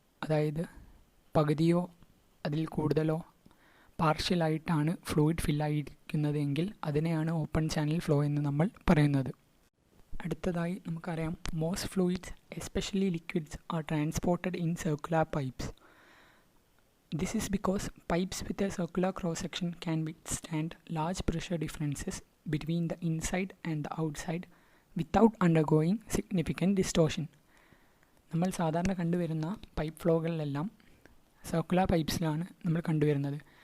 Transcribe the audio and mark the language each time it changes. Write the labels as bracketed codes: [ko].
[ml] അതായത് പകുതിയോ അതിൽ കൂടുതലോ പാർഷ്യലായിട്ടാണ് ഫ്ലൂയിഡ് ഫില്ലായിരിക്കുന്നതെങ്കിൽ അതിനെയാണ് ഓപ്പൺ ചാനൽ ഫ്ലോ എന്ന് നമ്മൾ പറയുന്നത്. അടുത്തതായി നമുക്കറിയാം [en] Most fluids especially liquids are transported in circular pipes. This is because pipes with a circular cross-section can withstand large pressure differences between the inside and the outside without undergoing significant distortion. [ml] നമ്മൾ സാധാരണ കണ്ടുവരുന്ന pipe ഫ്ലോകളിലെല്ലാം circular പൈപ്സിലാണ് നമ്മൾ കണ്ടുവരുന്നത്.